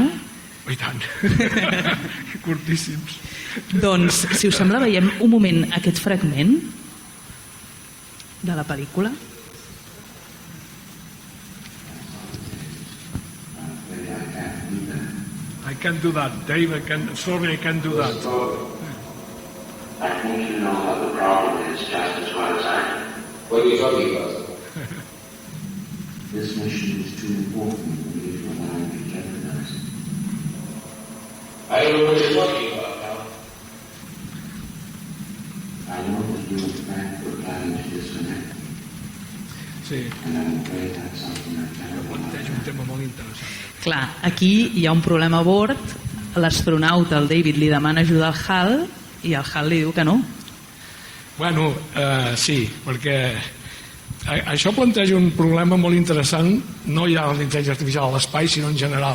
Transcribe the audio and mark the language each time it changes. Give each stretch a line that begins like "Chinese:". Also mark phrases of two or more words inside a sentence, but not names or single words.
Catalan: Ui tant, curtíssims. Doncs, si us sembla, veiem un moment aquest fragment de la pel·lícula.
English: I can't do that, Dave. Sorry, I can't do that. I think you know what the problem is just as well as I do. What are you talking about? This mission is too important for me to allow you to jeopardize it. I don't know what you're talking about, Hal. I know that you in fact were planning to disconnect me,
Catalan: Sí,
English: and I'm afraid that's something I cannot
Catalan: planteja un
English: allow.
Catalan: tema molt interessant. Clar, aquí hi ha un problema a bord, l'astronauta, el David, li demana ajuda al HAL i el HAL li diu que no. Bueno, sí, perquè això planteja un problema molt interessant, no ja a l'intel·ligència artificial a l'espai, sinó en general.